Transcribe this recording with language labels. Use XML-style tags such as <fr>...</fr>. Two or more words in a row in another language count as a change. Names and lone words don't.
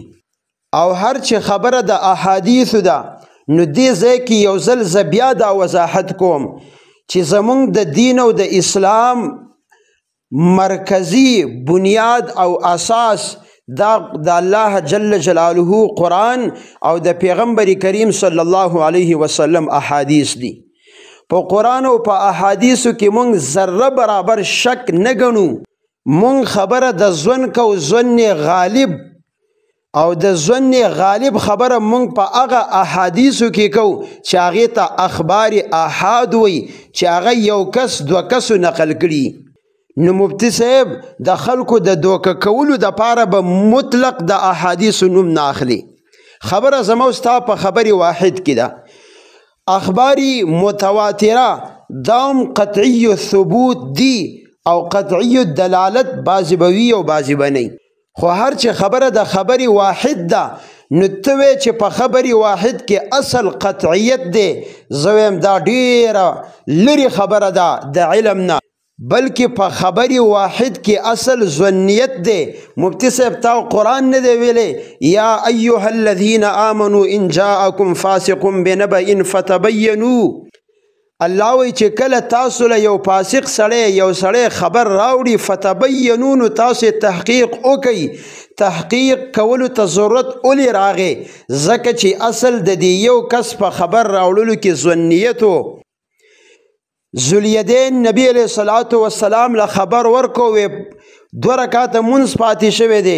<ps>او هر چې خبره د احادیثو ده نو دې ځای کې یو ځل زه بیا دا وضاحت کوم چې زمونږ د دین او د اسلام مرکزی بنیاد او اساس دا د الله</ps> <ar>جل جلاله</ar> <ps>قرآن او د پیغمبر کریم</ps> <ar>صلی الله علیه وسلم</ar> <ps>احادیث دي. په قرآن او په احادیثو کې مونږ ذره برابر شک نه ګڼو. مونږ خبره د ظن کو ظن غالب او د ظن غالب خبره مونږ په هغه احادیثو کې کو چې هغې ته اخبار احاد وي چې هغه یو کس دوه کسو نقل کړي. نو مفتی صاحب د خلکو د دوکه کولو دپاره به مطلق د احادیثو نوم نه اخلي. خبره زما ستا په خبرې واحد کې ده. اخباری متواتره دام قطعی ثبوت دی او قطعی دلالت بعضی بوی او بعضی بنی، خو هر چې خبره د خبری واحد ده نو ته وی چې په خبری واحد کې اصل قطعیت دی، زه ویم دا ډیره لرې خبره ده د علم نه، بلکې په خبری واحد کې اصل ظنیت دی. مفتی صاحب تا قرآن نه دی ویلی</ps> <ar>یا ایها الذین آمنوا ان جاءکم فاسق بنبأ فتبینوا.</ar> <ps>الله وی چې کله تاسو له یو فاسق سړی یو سړی خبر راوړي فتبینوا نو تاسو تحقیق وکئ. تحقیق کولو ته ضرورت اولی راغی ځکه چې اصل د دې یو کس په خبر راوړلو کې ظنیت و. ذوالیدین نبی</ps> <ar>علیہ الصلوۃ والسلام</ar> <ps>له خبر ورکو وی 2 رکعاته منځ پاتې شوی دی.</ps>